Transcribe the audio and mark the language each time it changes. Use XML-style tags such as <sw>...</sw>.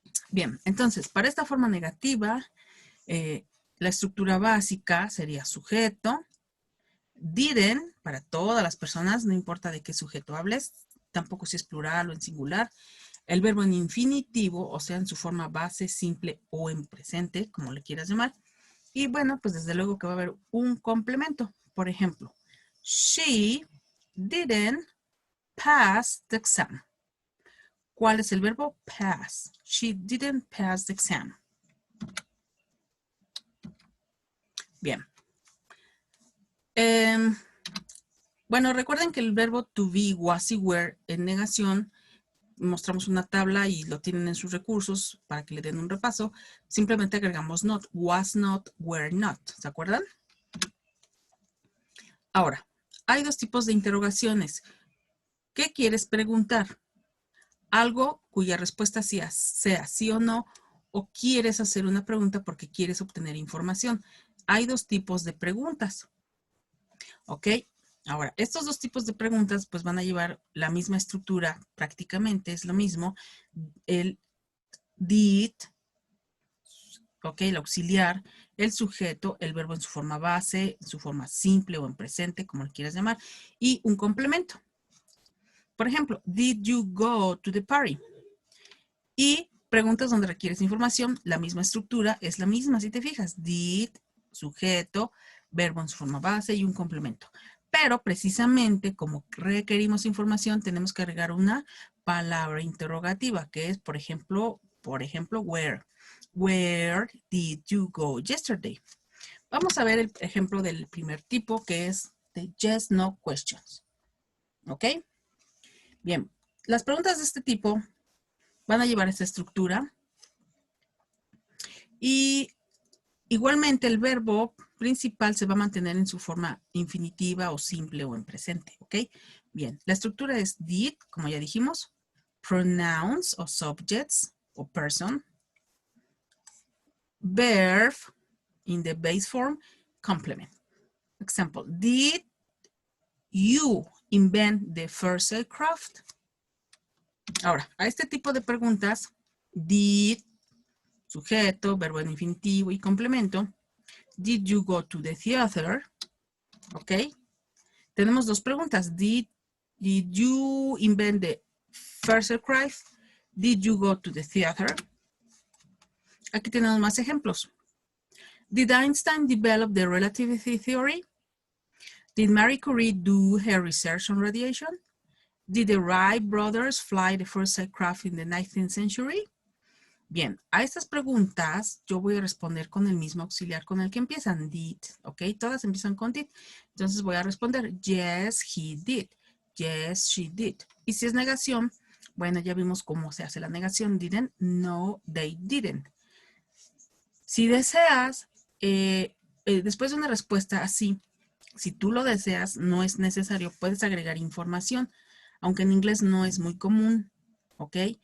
<es>Bien, entonces, para esta forma negativa, la estructura básica sería sujeto, didn't, para todas las personas, no importa de qué sujeto hables, tampoco si es plural o en singular, el verbo en infinitivo, o sea, en su forma base, simple o en presente, como le quieras llamar. Y bueno, pues desde luego que va a haber un complemento. Por ejemplo,</es> <en>she didn't pass the exam.</en> <es>¿Cuál es el verbo?</es> <en>Pass. She didn't pass the exam.</en> <es>Bien. Bueno, recuerden que el verbo to be, was y were en negación, mostramos una tabla y lo tienen en sus recursos para que le den un repaso. Simplemente agregamos not, was not, were not. ¿Se acuerdan? Ahora, hay dos tipos de interrogaciones. ¿Qué quieres preguntar? Algo cuya respuesta sea sí o no, o quieres hacer una pregunta porque quieres obtener información. Hay dos tipos de preguntas. ¿Ok? Ahora, estos dos tipos de preguntas pues van a llevar la misma estructura, prácticamente es lo mismo. El did, ¿ok? El auxiliar, el sujeto, el verbo en su forma base, en su forma simple o en presente, como lo quieras llamar, y un complemento. Por ejemplo,</es> <en>did you go to the party?</en> <es>Y preguntas donde requieres información, la misma estructura es la misma, si te fijas. Did, sujeto, verbo en su forma base y un complemento. Pero precisamente como requerimos información, tenemos que agregar una palabra interrogativa, que es, por ejemplo, where.</es> <en>Where did you go yesterday?</en> <es>Vamos a ver el ejemplo del primer tipo, que es de</es> <en>yes, no questions.</en> <es>¿Ok? Bien, las preguntas de este tipo van a llevar esta estructura. Y igualmente el verbo principal se va a mantener en su forma infinitiva o simple o en presente, ¿ok? Bien, la estructura es</es> <en>did,</en> <es>como ya dijimos,</es> <en>pronouns o subjects o person, verb in the base form, complement. Example, did you invent the first aircraft?</en> <es>Ahora, a este tipo de preguntas, did, sujeto, verbo en infinitivo y complemento.</es> <en>Did you go to the theater? Ok.</en> <es>Tenemos dos preguntas.</es> <en>Did you invent the first aircraft? Did you go to the theater?</en> <es>Aquí tenemos más ejemplos.</es> <en>Did Einstein develop the relativity theory? Did Marie Curie do her research on radiation? Did the Wright brothers fly the first aircraft in the 19th century?</en> <es>Bien, a estas preguntas yo voy a responder con el mismo auxiliar con el que empiezan, did, ¿ok? Todas empiezan con did. Entonces voy a responder,</es> <en>yes, he did. Yes, she did.</en> <es>Y si es negación, bueno, ya vimos cómo se hace la negación.</es> <en>Didn't, no, they didn't.</en> <es>Si deseas, después de una respuesta así, si tú lo deseas, no es necesario, puedes agregar información, aunque en inglés no es muy común, ¿ok?</es>